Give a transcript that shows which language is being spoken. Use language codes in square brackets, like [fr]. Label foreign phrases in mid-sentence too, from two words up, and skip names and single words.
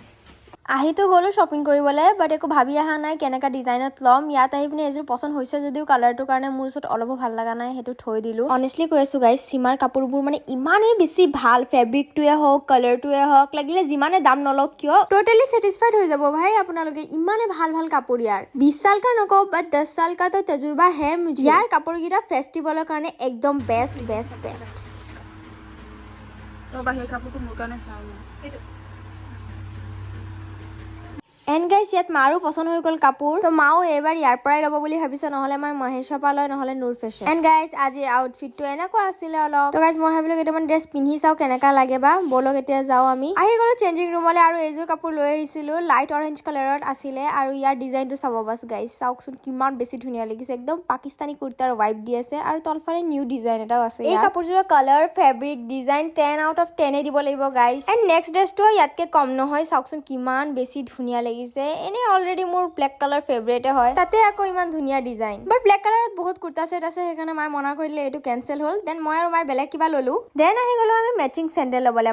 [as] আহিতো গ'লো শ্বপিং কৰিবলৈ, বাট একো ভাবি অহা নাই কেনেকুৱা ডিজাইনত ল'ম। ইয়াত আহি পিনে এযোৰ পচন্দ হৈছে যদিও কালাৰটোৰ কাৰণে মোৰ ওচৰত অলপো ভাল লগা নাই, সেইটো থৈ দিলোঁ। অনেষ্টলি কৈ আছোঁ গাইজ, সীমাৰ কাপোৰবোৰ মানে ইমানেই বেছি ভাল, ফেব্ৰিকটোৱে হওক কালাৰটোৱে হওক, লাগিলে যিমানে দাম নলওক কিয় [en] totally satisfied [as] হৈ যাব ভাই আপোনালোকে। ইমানে ভাল কাপোৰ ইয়াৰ। [hi] 20 साल का [as] নকওঁ, বাট [hi] 10 साल का तो तजुर्बा है मुझे। [as] ইয়াৰ কাপোৰকেইটা ফেষ্টিভেলৰ কাৰণে একদম বেষ্ট। তো বাহিৰ কাপোৰটো মোৰ কাৰণে চাওঁ এইটো। [en] and guys [as] ইয়াত মাৰো পচন্দ হৈ গ'ল কাপোৰ। তো মাও এইবাৰ ইয়াৰ পৰাই ল'ব বুলি ভাবিছে, নহ'লে মই মহেশৰ পৰা লয়, নহ'লে নূৰ ফেশ্বন। [en] and guys [as] আজি আউটফিটটো এনেকুৱা আছিলে অলপ। তো গাইজ মই ভাবিলোঁ কেইটামান ড্ৰেছ পিন্ধি চাওঁ কেনেকুৱা লাগে বা। ব'লক এতিয়া যাওঁ আমি। আহি গ'লো চেঞ্জিং ৰুমলৈ আৰু এইযোৰ কাপোৰ লৈ আহিছিলোঁ, লাইট অৰেঞ্জ কালাৰত আছিলে। আৰু ইয়াৰ ডিজাইনটো চাব বাছ গাইজ, চাওকচোন কিমান বেছি ধুনীয়া লাগিছে। একদম পাকিস্তানী কুৰ্তাৰ ভাইব দি আছে আৰু তলফালে [en] new design [as] এটাও আছে। এই কাপোৰযোৰৰ কালাৰ, ফেব্ৰিক, ডিজাইন 10 [en] out of [as] 10 দিব লাগিব গাইজ। [en] and next [as] ড্ৰেছটো ইয়াতকে কম নহয়, চাওকচোন কিমান বেছি ধুনীয়া লাগিছে। এনে অলৰেডি মোৰ [en] black colour [as] ফেভৰেটে হয়, তাতে আকৌ ইমান ধুনীয়া ডিজাইন। বাট ব্লেক কালাৰত বহুত কুৰ্তা ছেট আছে, সেইকাৰণে মায়ে মনা কৰি দিলে, এইটো কেনচেল হ'ল। দেন মই আৰু মায়ে বেলেগ কিবা ল'লো। দেন আহি গ'লো আমি [en] matching sandal [as] ল'বলৈ।